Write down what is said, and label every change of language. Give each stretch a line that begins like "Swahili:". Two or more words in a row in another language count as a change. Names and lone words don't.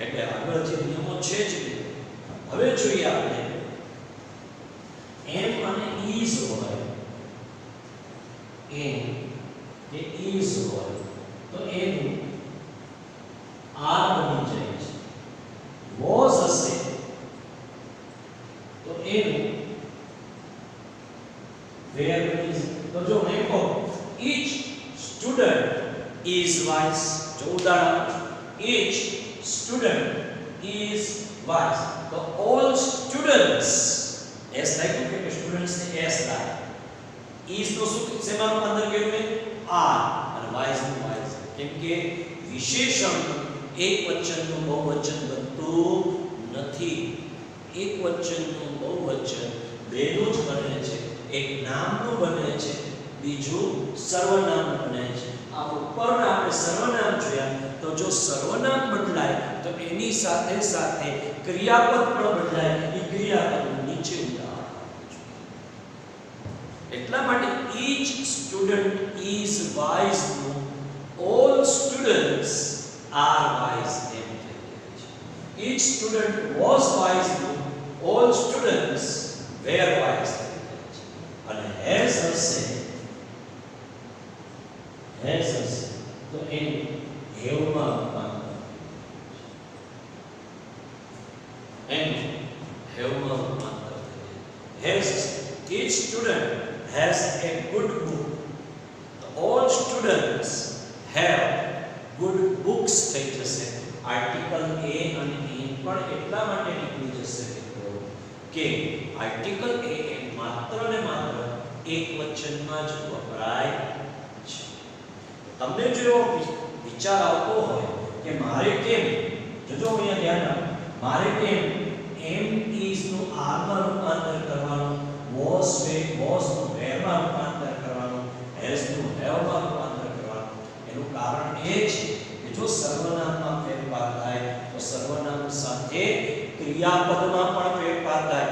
Gujarati: એટલે આગળ જે નિયમો છે જ હવે જોઈએ આપણે એમ અને ઈઝ હોય, એમ કે ઈઝ હોય તો એનું આર બની જાય છે. વોઝ હશે તો એનું વેર બની જાય. તો જો મેં કહો
English: each student is wise,
Gujarati: જો ઉદાહરણ
English: each student is wise,
Gujarati: તો
English: all students
Gujarati: s લાખ્યું કે સ્ટુડન્ટ્સ ને s લાગ્યું. is તો શું શેમાં રૂપાંતર કર્યું મેં are, અને wise નું wise, કેમ કે વિશેષણ એક વચનનું બહુવચન બનતું નથી. એક વચનનું બહુવચન બેનું જ બને છે. એક નામનું બને છે, બીજું સર્વનામ બને છે. આ ઉપરના આપણે સર્વનામ જોયા, તો જો સર્વનામ બદલાય તો એની સાથે સાથે ક્રિયાપદ પણ બદલાય. એ ક્રિયાપદ નીચે ઉદાહરણ. એટલા માટે
English: each student is wise
Gujarati: નું
English: all students are wise
Gujarati: એમ થઈ જાય છે.
English: each student was wise નું all students were wise
Gujarati: થઈ જાય છે. અને has હશે તો એનું have માં રૂપાંતર, એનું have માં રૂપાંતર has.
English: each student has a good book, all students have good books
Gujarati: થઈ જશે. આર્ટિકલ a અને in પણ એટલા માટે નીકળી જશે કે આર્ટિકલ a એ માત્ર ને માત્ર એક વચનમાં જ વપરાય છે. તમને જો વિચાર આવતો હોય કે મારે કેમ, જો અહીંયા ધ્યાન આપો, મારે કેમ એમ ઇઝ નું આર માં રૂપાંતર કરવાનું, was નું were માં રૂપાંતર કરવાનું, has નું have માં રૂપાંતર કરવાનું, એનું કારણ એ છે કે જો સર્વનામમાં ફેરફાર થાય તો સર્વનામ સાથે ક્રિયાપદમાં પણ ફેરફાર થાય.